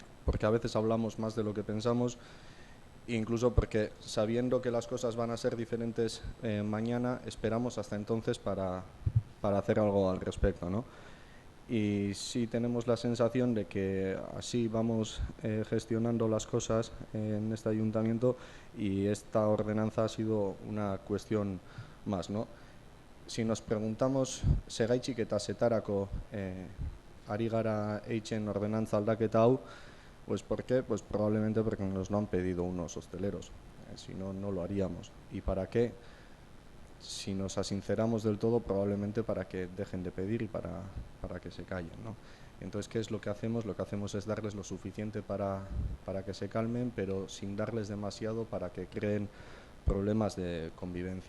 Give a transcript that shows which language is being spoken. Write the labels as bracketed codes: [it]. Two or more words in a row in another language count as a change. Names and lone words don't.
[es] porque a veces hablamos más de lo que pensamos, incluso porque sabiendo que las cosas van a ser diferentes mañana, esperamos hasta entonces para hacer algo al respecto, ¿no? Y sí tenemos la sensación de que así vamos gestionando las cosas en este ayuntamiento, y esta ordenanza ha sido una cuestión más, ¿no? Si nos preguntamos [eu] segaitxik eta zetarako ari gara eitzen ordenantza aldaketa hau, [es] pues ¿por qué? Pues probablemente porque nos lo han pedido unos hosteleros, si no, no lo haríamos. ¿Y para qué? Si nos asinceramos del todo, probablemente para que dejen de pedir y para que se callen, ¿no? Entonces, ¿qué es lo que hacemos? Lo que hacemos es darles lo suficiente para que se calmen, pero sin darles demasiado para que creen problemas de convivencia.